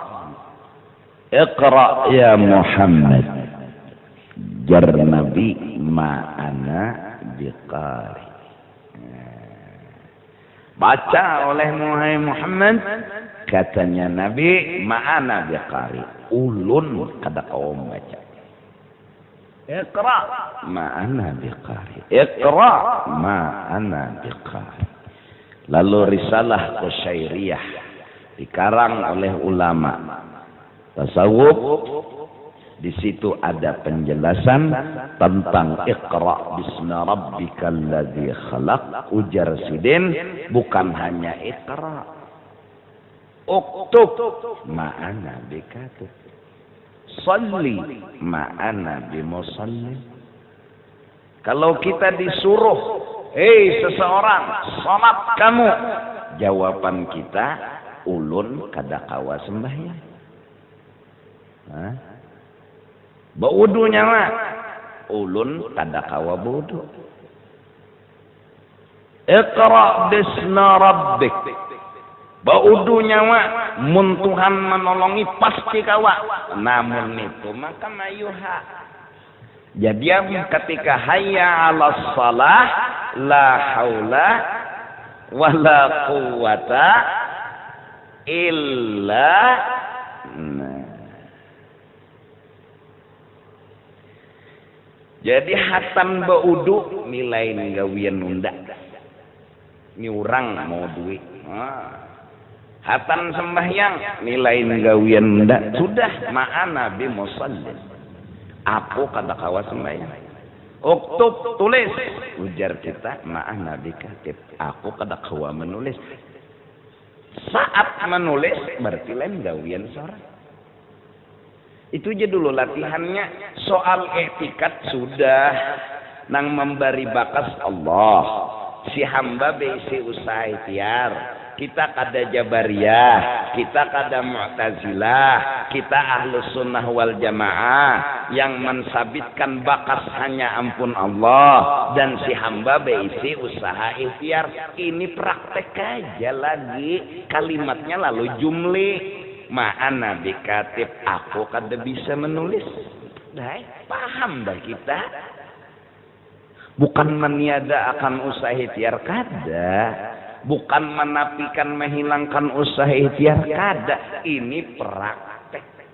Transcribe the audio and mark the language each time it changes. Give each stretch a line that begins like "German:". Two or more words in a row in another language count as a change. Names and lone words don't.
Arabic: Iqra ya Muhammad,
Banjar: jar Nabi
Arabic: ma'ana biqari.
Banjar: Baca oleh Muhammad, katanya Nabi
Arabic: ma'ana biqari,
Banjar: ulun kada kaum baca.
Arabic: Iqra ma'ana biqari, iqra ma'ana biqari.
Indonesian: Lalu risalah Qusyairiyah dikarang oleh ulama tasawuf. Di situ ada penjelasan tentang
Arabic: Iqra bismi rabbikal ladzi khalaq.
Banjar: Ujar sidin bukan hanya
Arabic: Iqra, uktub ma'ana bikatib, salli ma'ana bimusallim.
Banjar: Kalau kita disuruh, hei seseorang, salat kamu, jawaban kita ulun kada kawa sembahyang. Baudu nyawa ulun kada kawa budu.
Arabic: Iqra bismi rabbik,
Banjar: baudu nyawa mun Tuhan menolongi pasti kawa, namun itu maka mayuha. Jadi ketika
Arabic: hayya 'alas shalah la haula wala quwata illa
Banjar: jadi hatan baudu nilai gawian nunda.
Indonesian: Ini orang mau duit.
Banjar: Hatan sembahyang nilai gawian nunda.
Arabic: Sudah ma'ana bi musallin.
Banjar: Aku kada kawa sembahyang. Uktub tulis. Ujar kita
Arabic: ma'ana bi katib.
Banjar: Aku kada kawa menulis.
Indonesian: Saat menulis berarti lain gawian seorang. Itu aja dulu latihannya.
Banjar: Soal etikat sudah nang memberi bakas Allah. Si hamba besi usaha ikhtiar. Kita kada Jabariyah, kita kada Mu'tazilah, kita Ahlus Sunnah wal Jamaah yang mensabitkan bakas hanya ampun Allah, dan si hamba besi usaha ikhtiar.
Indonesian: Ini praktek aja lagi. Kalimatnya lalu jumlah.
Arabic: Ma'ana bikatib,
Banjar: aku kada bisa menulis. Dah, paham dah kita. Bukan meniada akan usaha ikhtiar kada. Bukan menafikan menghilangkan usaha ikhtiar kada.
Indonesian: Ini praktek.